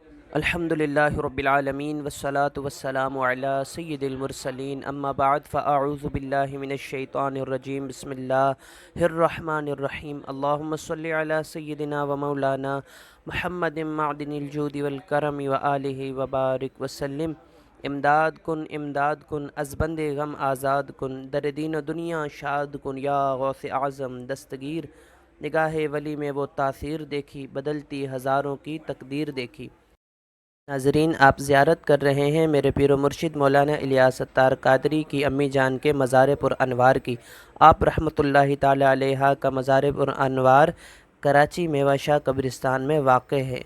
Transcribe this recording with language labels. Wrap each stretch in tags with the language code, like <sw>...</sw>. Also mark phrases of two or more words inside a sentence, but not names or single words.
<ar>الحمد للہ رب العالمین والصلاة والسلام علی سید المرسلین اما بعد فاعوذ باللہ من الشیطان الرجیم بسم اللہ الرحمن الرحیم اللہم صلی علی سیدنا و مولانا محمد معدن الجود والکرم وآلہ وبارک وسلم۔</ar> <fa>امداد کن از بند غم آزاد کن، در دین و دنیا شاد کن یا غوث اعظم دستگیر۔</fa> <ur>نگاہ ولی میں وہ تاثیر دیکھی، بدلتی ہزاروں کی تقدیر دیکھی۔ ناظرین، آپ زیارت کر رہے ہیں میرے پیر و مرشد مولانا الیاس اتار قادری کی امی جان کے مزار پر انوار کی۔ آپ</ur> <ar>رحمۃ اللہ تعالی علیہ</ar> <ur>کا مزار پر انوار کراچی میوہ شاہ قبرستان میں واقع ہے۔</ur>